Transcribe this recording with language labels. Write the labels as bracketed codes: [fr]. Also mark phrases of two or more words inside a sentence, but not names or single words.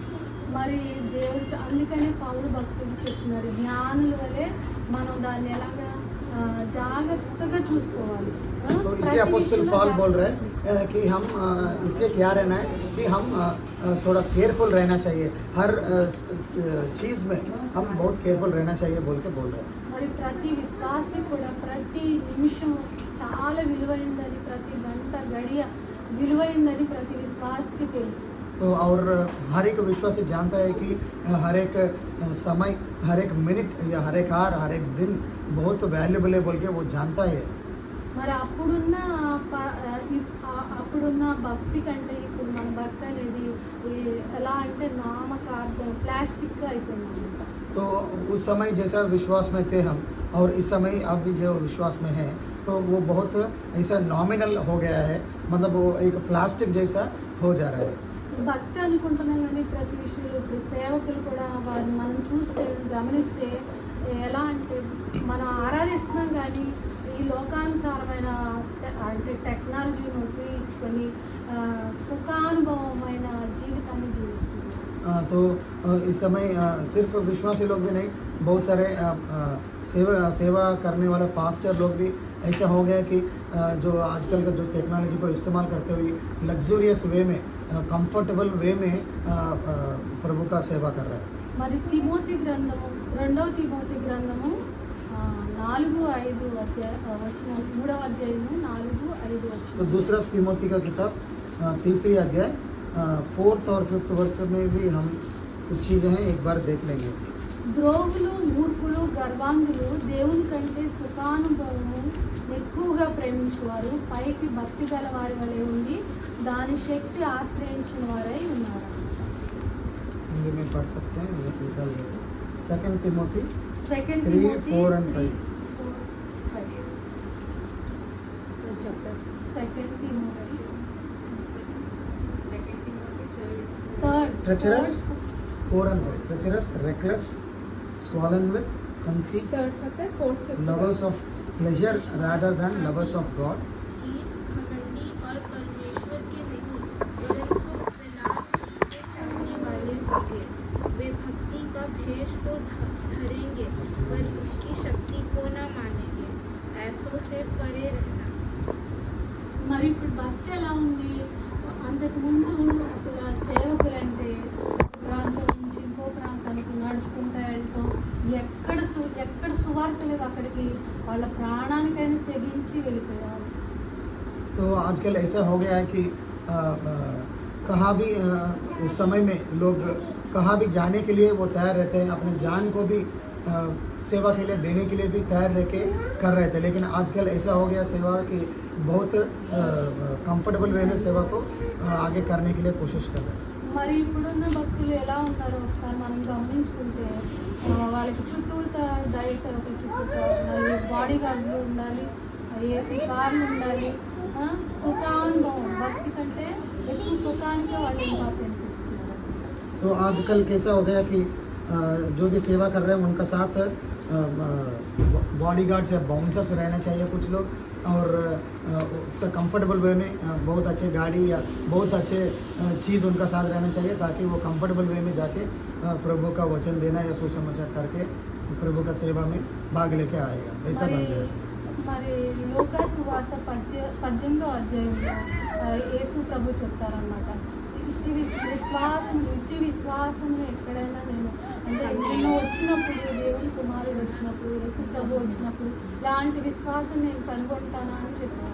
[te] మరి దేవుడు అందుకనే పౌలు భక్తులు చెప్తున్నారు, జ్ఞానుల వలె మనం దాన్ని ఎలాగా జాగ్రత్తగా చూసుకోవాలి. [hi] तो इसलिए अपोस्टल पॉल बोल रहे हैं कि हम इसलिए क्या रहना है कि हम थोड़ा केयरफुल रहना चाहिए, हर चीज़ में हम बहुत केयरफुल रहना चाहिए बोल रहे हैं। [te] మరి ప్రతి విశ్వాసి కూడా ప్రతి నిమిషం చాలా విలువైందని, ప్రతి గంట గడియ విలువైందని ప్రతి విశ్వాసికి తెలుసు. [hi] तो और हर एक विश्वासी जानता है कि हर एक समय, हर एक मिनट या हर एक आवर, हर एक दिन बहुत वैल्यूबल है बोल के वो जानता है। [te] మరి అప్పుడున్న భక్తి కంటే ఇప్పుడు మన భక్తి అనేది ఎలా అంటే నామకార్థం ప్లాస్టిక్గా అయిపోయింది. [hi] तो उस समय जैसा विश्वास में थे हम और इस समय अब भी जो विश्वास में हैं, तो वो बहुत ऐसा नॉमिनल हो गया है, मतलब वो एक प्लास्टिक जैसा हो जा रहा है। [te] భక్తి అనుకుంటున్నాం కానీ ప్రతి విషయంలో ఇప్పుడు సేవకులు కూడా వారిని మనం చూస్తే గమనిస్తే ఎలా అంటే మనం ఆరాధిస్తున్నాం కానీ ఈ లోకానుసారమైన అంటే టెక్నాలజీని ఉపయోగించుకొని సుఖానుభవమైన జీవితాన్ని జీవిస్తున్నాం. [hi] तो इस समय सिर्फ विश्वासी लोग भी नहीं, बहुत सारे सेवा करने वाले पास्टर लोग भी ऐसा हो गया कि जो आजकल का जो टेक्नोलॉजी को इस्तेमाल करते हुए [en] luxurious way [hi] में, [en] comfortable way [hi] में प्रभु का सेवा कर रहा है. [te] మరి తిమోతి గ్రంథము 2వ తిమోతి గ్రంథము 4-5 వచనం 3వ అధ్యాయము 4-5 వచనం. [hi] तो दूसरा तिमोथी का किताब 3री अध्याय 4th और 5th वर्ष में भी हम कुछ चीज़ें हैं, एक बार देख लेंगे. [te] ద్రోహులు, మూర్ఖులు, గర్వాంధులు దేవుని కంటే సుఖానుభవము ఎక్కువగా ప్రేమించేవారు పైకి భక్తి గల వారి వలె ఉండి దాని శక్తి ఆశ్రయించిన వారై ఉన్నారు. [hi] हिंदी में पढ़ सकते हैं, ये निकाल लेंगे. 2 तिमोथी 2 3, [en] Timothy 4 and 5. 2 Timothy Second Timothy, third Treacherous, 4 and 5. Treacherous, reckless, swollen with conceit, third chapter 4th 5th lovers of pleasure rather than lovers of God, [hi] घमंडी और परमेश्वर के नहीं वरन सुख विलास के चाहने वाले होंगे. वे भक्ति का भेष तो धरेंगे पर उसकी शक्ति को न मानेंगे. ऐसों से परे रहना. [te] మరి ఇప్పుడు భక్తి ఎలా ఉంది? అంతకుముందు అసలు ఆ సేవకులంటే ప్రాంతం నుంచి ఇంకో ప్రాంతానికి నడుచుకుంటూ వెళ్తాం, ఎక్కడ సువార్త లేదు అక్కడికి వాళ్ళ ప్రాణానికైనా తెగించి వెళ్ళిపోయారు. [hi] तो आजकल ऐसा हो गया है कि कहाँ भी उस समय में लोग कहाँ भी जाने के लिए वो तैयार रहते हैं, अपने जान को भी सेवा के लिए देने के लिए भी तैयार रह के कर रहे थे. लेकिन आजकल ऐसा हो गया सेवा की बहुत [en] comfortable way [hi] में सेवा को आगे करने के लिए कोशिश कर रहे हैं. [te] మరి ఇప్పుడున్న భక్తులు ఎలా ఉన్నారో ఒకసారి మనం గమనించుకుంటే వాళ్ళకి చుట్టూతా దైవ సేవకుల చుట్టూతా మరి బాడీ గార్డులు ఉండాలి, ఏసీ కార్లు ఉండాలి, సుఖానుభవం భక్తి కంటే ఎక్కువ సుఖానికి వాళ్ళు ఇంపార్టెన్స్ ఇస్తున్నారు. [hi] तो आजकल कैसा हो गया कि जो भी सेवा कर रहे हैं उनका साथ बॉडीगार्ड्स या बाउंसर्स रहना चाहिए कुछ लोग, और उसका [en] comfortable way [hi] में बहुत अच्छे गाड़ी या बहुत अच्छे चीज़ उनका साथ रहना चाहिए ताकि वो [en] comfortable way [hi] में जाके प्रभु का वचन देना या सुसमाचार करके प्रभु का सेवा में भाग लेके आएगा. ऐसा बन गया. [te] మరి లోకా సువార్త 18వ అధ్యాయంలో యేసు ప్రభు చెప్తారనమాట, ఇట్టి విశ్వాసం ఎక్కడైనా నేను అంటే నేను వచ్చినప్పుడు, దేవుని కుమారుడు వచ్చినప్పుడు, యేసు ప్రభు వచ్చినప్పుడు ఇలాంటి విశ్వాసం నేను కనుగొంటానా అని చెప్పాను.